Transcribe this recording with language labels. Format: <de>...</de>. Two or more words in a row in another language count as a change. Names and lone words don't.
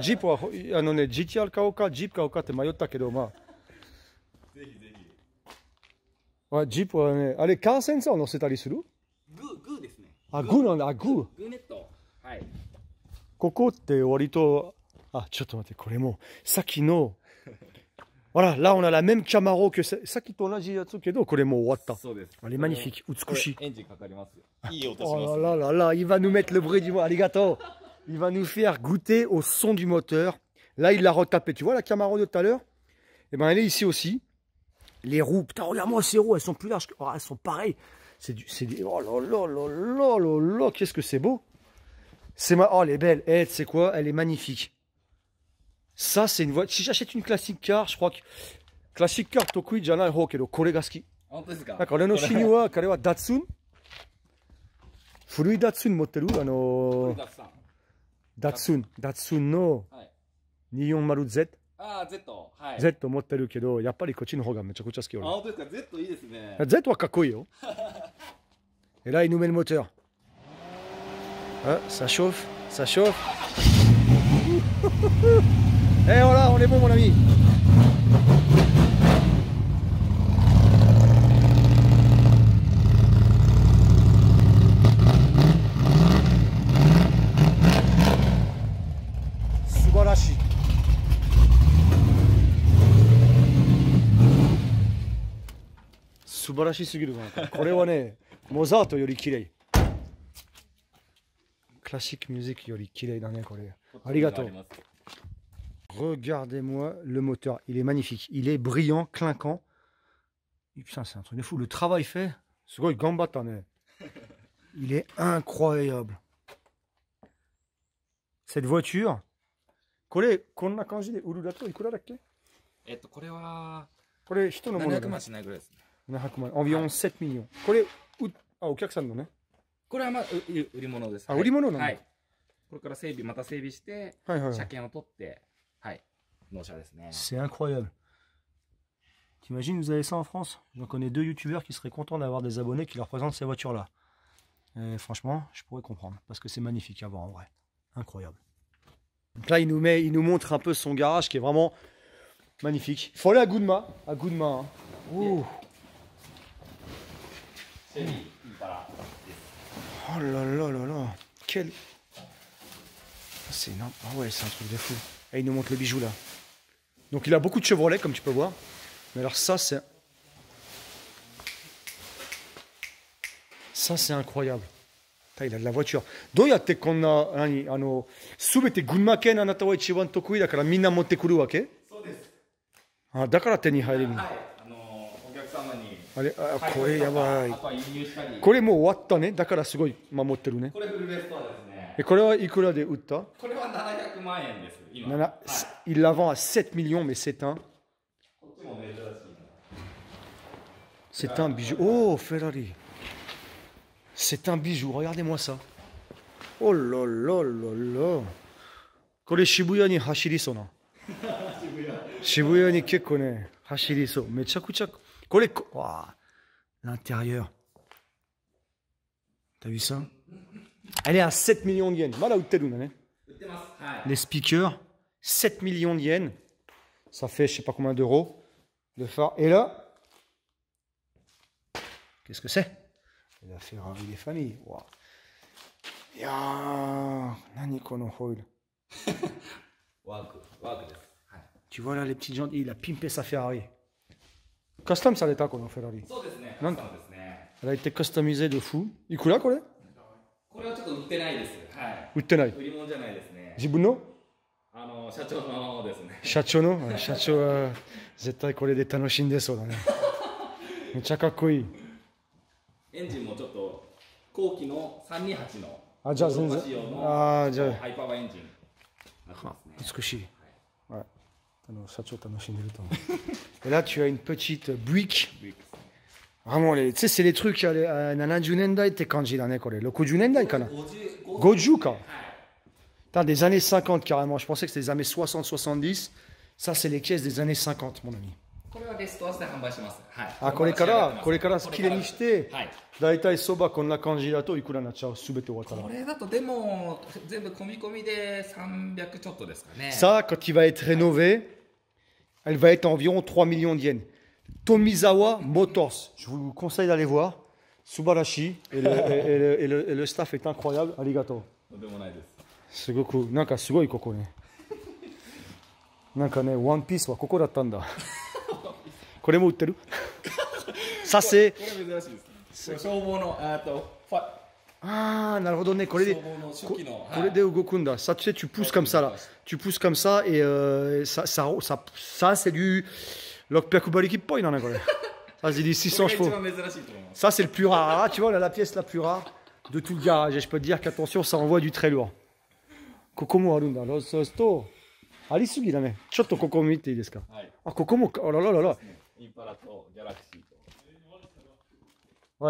<ja>ジープは、GTR 買おうか、ジープ買おうかって迷ったけど、まあ。ぜひぜひ。ジープはね、あれ、カーセンサーを乗せたりする？グーですね。あ、グーなんだ、あ、グー。グーネット。はい。ここって割と、あ、ちょっと待って、これも、さっきの、</ja> <fr>voilà, là on a la même Camaro que ça qui tourne là, elle est magnifique, Utsukushi. Oh là là là, il va nous mettre le bruit du mois, arigato. Il va nous faire goûter au son du moteur. Là il l'a retapé, tu vois la Camaro de tout à l'heure? Et ben elle est ici aussi. Les roues, putain regarde-moi ces roues, elles sont plus larges, oh, elles sont pareilles. C'est des, oh là là là là là là, qu'est-ce que c'est beau. Oh elle est belle, tu sais quoi, elle est magnifique. Ça, c'est une voiture. Si j'achète une</fr> <en>classic car,</en> <fr>je crois que.</fr> <en>Classic car,</en> <ja>得意じゃないけど、これが好き.</ja> <fr>D'accord, le</fr> <ja>ノシニは、彼はDatsun. Furui Datsun motteru, Datsun no 240Z. ああ、Z。はい。 Z 持ってるけど、やっぱりこっちの方がめちゃくちゃ好き俺。あ、本当ですか。Z いいですね。 Z はかっこいいよ。</ja> <fr>Et là, il nous met le moteur. Ah, ça chauffe, ça chauffe. Et voilà, on est bon mon ami.</fr> <ja>Subarashi. 素晴らしすぎるな. これはね、モザートより綺麗。クラシックミュージックより綺麗だねこれ。</ja> <fr>ありがとう。Regardez-moi le moteur, il est magnifique, il est brillant, clinquant. Et putain, c'est un truc de fou. Le travail fait, il est incroyable. Cette voiture, environ 7 millions.</fr> <ja>お客さんのね。これはまあ売り物です。あ、売り物なんだ。はい。これからまた整備して、車検を取って、はい。</ja> <fr>C'est incroyable. T'imagines, vous avez ça en France? J'en connais 2 youtubeurs qui seraient contents d'avoir des abonnés qui leur présentent ces voitures-là. Et franchement, je pourrais comprendre, parce que c'est magnifique à voir en vrai. Incroyable. Donc là, il nous montre un peu son garage qui est vraiment magnifique. Il faut aller à Gunma. À Gunma. Hein. Ouh. Oh là là là là. Quel... C'est énorme. Ah ouais, c'est un truc de fou. Et il nous montre le bijou là. Donc il a beaucoup de Chevrolet, comme tu peux voir. Mais alors ça, c'est... Ça, c'est incroyable. Il a de la voiture.</fr> <ja>どうやってこんな、すべて群馬県あなたは一番得意だからみんな持ってくるわけ？そうです。あ、だから手に入る。はい。お客様に。あれ、これやばい。あとは輸入したり。これもう終わったね。だからすごい守ってるね。これフルレストアですね。これはいくらで売った？これは700万円です。</ja> <fr>今。Il la vend à 7 millions, mais c'est un. C'est un bijou. Oh, Ferrari. C'est un bijou, regardez-moi ça. Oh là là là là.</fr> <ja>これ渋谷に走りそうな。渋谷に結構ね、走りそう。めちゃくちゃ。これ、</ja> <fr>わあ、l'intérieur. T'as vu ça? Elle est à 7 millions de yens.</fr> <ja>まだ売ってるんだね。売ってます。</ja> <fr>はい。Les speakers, 7 millions de yens. Ça fait je sais pas combien d'euros. Le phare. Et là, qu'est-ce que c'est? La Ferrari des familles.</fr> <ja>Wow. Nani kono foil.</ja> <fr>Tu vois là les petites jantes, il a pimpé sa Ferrari. Custom ça l'état kono Ferrari. Elle a été customisée de fou.</fr> <ja>いくらこれ? これはちょっと売ってないです。はい。売ってない。売り物じゃないですね。自分の？社長のですね。社長の？社長は絶対これで楽しんでそうだね。めっちゃかっこいい。エンジンもちょっと後期の328のあ、じゃあ全然じゃあハイパワーエンジンになってますね。美しい。はい。社長楽しんでると思う。</ja> <fr>Et là tu as une petite Buick. Vraiment tu sais c'est les trucs</fr> <ja>70 年代って感じだねこれ。60年代かな。50 か。</ja> <fr>Putain, des années 50 carrément. Je pensais que c'était des années 60-70. Ça c'est les caisses des années 50 mon ami.</fr> <ja>これはレストアスで販売します。はい。あ、これからきれいにして、だいたいそばこんな感じだといくらになっちゃう？すべて終わったら。これだとでも全部込み込みで300ちょっとですかね。</ja> <fr>Ça, quand il va être rénové, elle va être environ 3 millions de yens.</fr> <ja>Tomizawa Motors.</ja> <fr>Je vous conseille d'aller voir. Subarashi et le staff est incroyable.</fr> <ja>Arigato. とんでもないです。すごくなんかすごいここね。なんかね、ワンピースはここだったんだ。これも売ってる？させ。これ珍しいですね。消防のああ、なるほどね。これでこれで動くんだ。</ja> <fr>Ça tu sais, tu pousses comme ça là. Tu pousses comme ça et ça c'est du Lockpick</fr> <ja>Balikiっぽいなねこれ。</ja> <fr>Ça c'est du 600 chevaux. Ça c'est le plus rare. Ah, tu vois, on a la pièce la plus rare de tout le garage. Et je peux te dire qu'attention, ça envoie du très lourd.</fr> <ja>ここもあるんだ。そうするとありすぎだね。ちょっとここ見ていいですか？はい。あ、ここもあらららら。インパラとギャラクシーと。Ouais.</ja>